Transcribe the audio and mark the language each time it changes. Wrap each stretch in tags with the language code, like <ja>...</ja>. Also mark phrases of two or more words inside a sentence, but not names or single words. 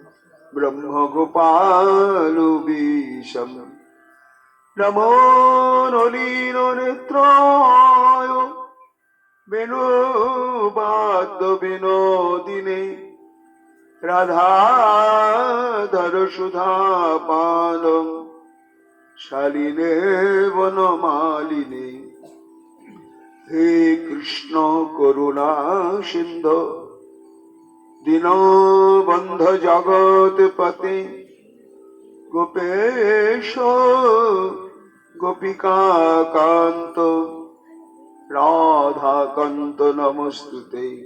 <sa>ব্রহ্মগোপালবিশম নমো নলিন নেত্রায় বেণুবাদ্য বিনোদিনে রাধাধর সুধাপানং শালিনে বনমালিনে হে কৃষ্ণ করুণা সিন্ধু দীনবন্ধ জগৎপতে গোপেশ গোপিকাকান্ত রাধাকান্ত নমস্তুতে</sa>